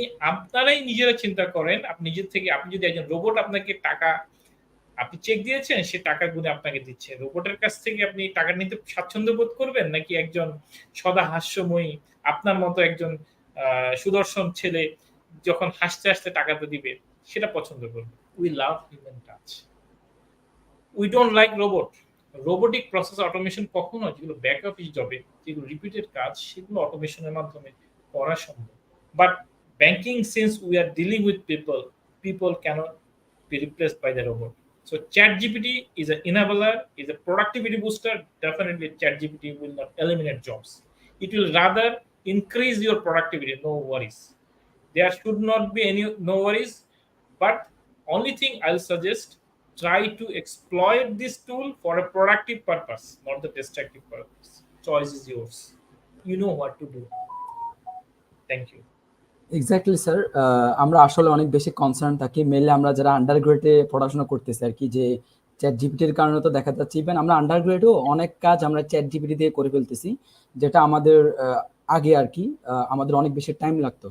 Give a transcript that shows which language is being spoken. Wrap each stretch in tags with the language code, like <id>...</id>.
<bn>আপনারাই নিজেরা চিন্তা করেন, আপনি যদি একজন রোবট আপনাকে টাকা, আপনি চেক দিয়েছেন, সে টাকা গুনে আপনাকে দিচ্ছে, রোবটের কাছ থেকে আপনি টাকা নিতে স্বাচ্ছন্দ্য বোধ করবেন, নাকি একজন সদা হাস্যময়ী আপনার মতো একজন সুদর্শন ছেলে যখন হাসতে হাসতে টাকাটা দিবে সেটা পছন্দ করবে?</bn> <en>We love human touch. We don't like robot.</en> <bn>Robotic process automation কখনো যেগুলো ব্যাক অফিস জবে, যেগুলো রিপিটেড কাজ, সেগুলো অটোমেশনের মাধ্যমে করা সম্ভব।</bn> <en>But banking, since we are dealing with people, people cannot be replaced by the robot. So ChatGPT is an enabler, is a productivity booster. Definitely ChatGPT will not eliminate jobs. It will rather increase your productivity, no worries. There should not be any no worries, but only thing I'll suggest, try to exploit this tool for a productive purpose, not the destructive purpose. Choice is yours. You know what to do. Thank you.</en> <bn>Exactly sir, আমরা আসলে অনেক বেশি concern থাকি mainly আমরা যারা under গ্রেডে পড়াশোনা করতেছি আর কি, যে চ্যাট জিপিটির কারণে তো দেখা যাচ্ছে ইভেন আমরা আন্ডার গ্রেডেও অনেক কাজ আমরা চ্যাট জিপিটি দিয়ে করে ফেলতেছি, যেটা আমাদের আগে আর কি আমাদের অনেক বেশি টাইম লাগতো।</bn>